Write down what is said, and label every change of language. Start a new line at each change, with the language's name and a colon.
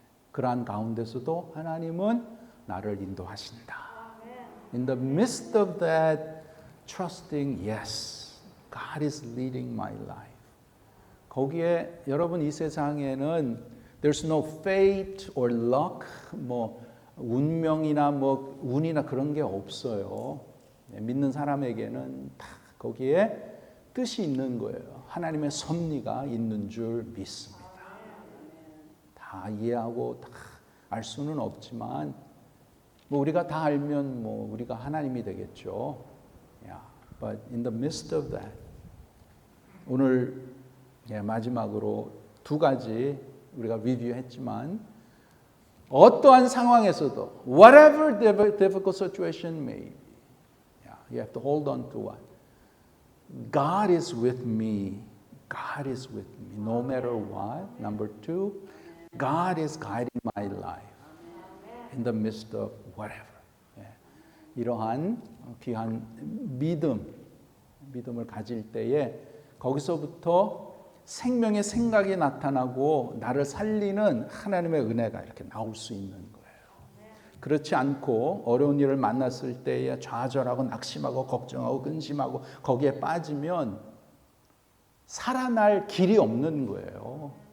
Korean: 그러한 가운데서도 하나님은 나를 인도하신다.
English: In the midst of that, trusting, yes, God is leading my life.
Korean: 거기에 여러분 이 세상에는
English: there's no fate or luck,
Korean: 뭐 운명이나 뭐 운이나 그런 게 없어요. 믿는 사람에게는 다 거기에 뜻이 있는 거예요. 하나님의 섭리가 있는 줄 믿습니다. 다 이해하고 다 알 수는 없지만 뭐 우리가 다 알면 뭐 우리가 하나님이 되겠죠.
English: But in the midst of that,
Korean: 오늘 마지막으로 두 가지 우리가 리뷰했지만 어떠한 상황에서도
English: whatever difficult situation may be, you have to hold on to what? God is with me. God is with me no matter what. Number two, God is guiding my life in the midst of whatever.
Korean: 이러한 귀한 믿음을 가질 때에 거기서부터 생명의 생각이 나타나고 나를 살리는 하나님의 은혜가 이렇게 나올 수 있는 거예요. 그렇지 않고 어려운 일을 만났을 때에 좌절하고 낙심하고 걱정하고 근심하고 거기에 빠지면 살아날 길이 없는 거예요.